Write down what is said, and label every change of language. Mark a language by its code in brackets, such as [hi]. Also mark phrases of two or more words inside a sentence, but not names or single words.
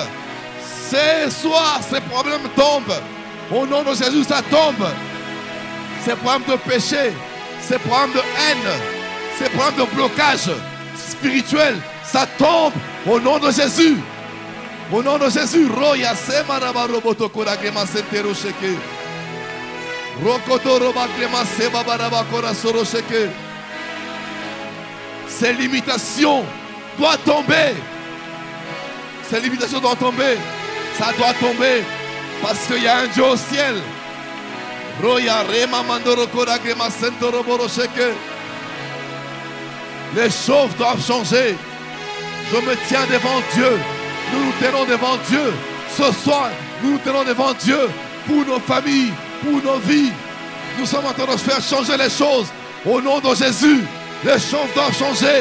[fr] Ce soir, ces problèmes tombent. Au nom de Jésus, ça tombe. Ces problèmes de péché, ces problèmes de haine, ces problèmes de blocage spirituel, ça tombe. Au nom de Jésus. Au nom de Jésus. Roya semaraba roboto koragrema sentero sheke. Rokoto robagrema sebabaraba kora soro sheke. Ces limitations doivent tomber. Ces limitations doivent tomber. Ça doit tomber. Parce qu'il y a un Dieu au ciel. Roya rema mandoro koragrema sentoro boro sheke. Les choses doivent changer. Je me tiens devant Dieu. Nous nous tenons devant Dieu. Ce soir, nous nous tenons devant Dieu pour nos familles, pour nos vies. Nous sommes en train de faire changer les choses. Au nom de Jésus, les choses doivent changer.